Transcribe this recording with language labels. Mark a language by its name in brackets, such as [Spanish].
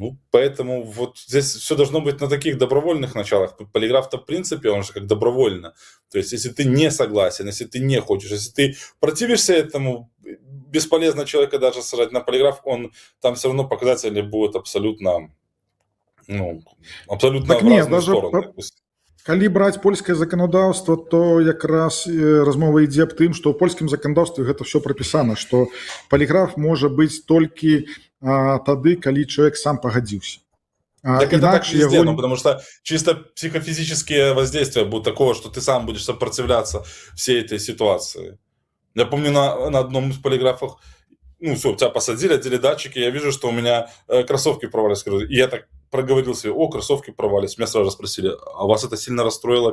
[Russian] Поэтому вот здесь все должно быть на таких добровольных началах. Полиграф-то в принципе, он же как добровольно. То есть если ты не согласен, если ты не хочешь, если ты противишься этому, бесполезно человека даже сажать на полиграф, там все равно показатели будут абсолютно абсолютно так в разные стороны. [Belarusian] Калі браць польскае заканадаўства, то якраз размова ідзе аб тым, што ў польскім заканадаўстве гэта все прапісана, што паліграф можа быць толькі тады, калі чалавек сам пагадзіўся. [Russian] Так это так везде, потому что чисто психофизические воздействия будут такого, что ты сам будешь сопротивляться всей этой ситуации. Я помню на одном из полиграфов, все, тебя посадили, одели датчики, я вижу, что у меня кроссовки провалились. И я так проговорил себе, кроссовки провалились. Меня сразу спросили, а вас это сильно расстроило?